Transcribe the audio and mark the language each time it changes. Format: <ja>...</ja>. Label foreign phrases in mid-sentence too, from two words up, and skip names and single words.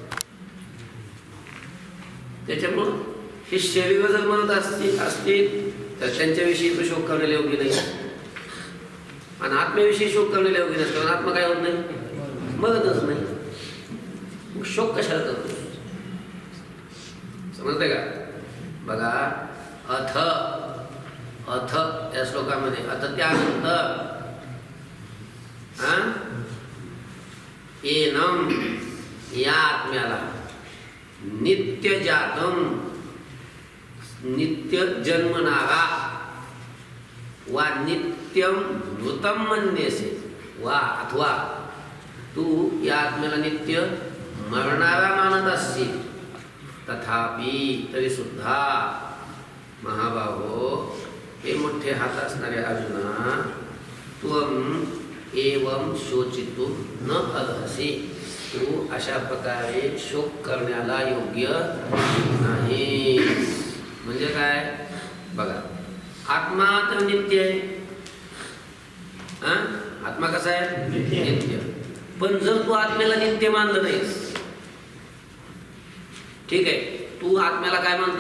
<mr>त्याच्यामुळं हे शरीर जर म्हणत असतील तर त्यांच्याविषयी तो शोक करण्याला योग्य नाही. आणि आत्म्याविषयी शोक करण्याला योग्य नसतं. कारण आत्मा काय होत नाही? मरतच नाही. मग शोक कशाला करतो? समजतंय का? बघा,</mr> <sa>अथ अथ</sa> <mr>या श्लोकामध्ये अथ त्यानंतर एनम या आत्म्याला</mr> <sa>नित्य जातम</sa> <mr>नित्य जन्मणारा वा</mr> <sa>नित्यम मृतम मन्यसे</sa> <mr>वा अथवा तू या आत्म्याला नित्य मरणारा मानत असशील, तथापि तरी सुद्धा महाबाहो, हे मोठे हात असणारे अर्जुना,</mr> <sa>त्वम एवं शोचितुं न अर्हसि.</sa> <mr>तू अशा प्रकारे शोक करण्याला योग्य नाही. म्हणजे काय? बघा, आत्मा तर नित्य आहे. आत्मा कसा आहे? नित्य. पण जर तू आत्म्याला नित्य मानलं नाहीस, ठीक आहे, तू आत्म्याला काय मानतो?</mr>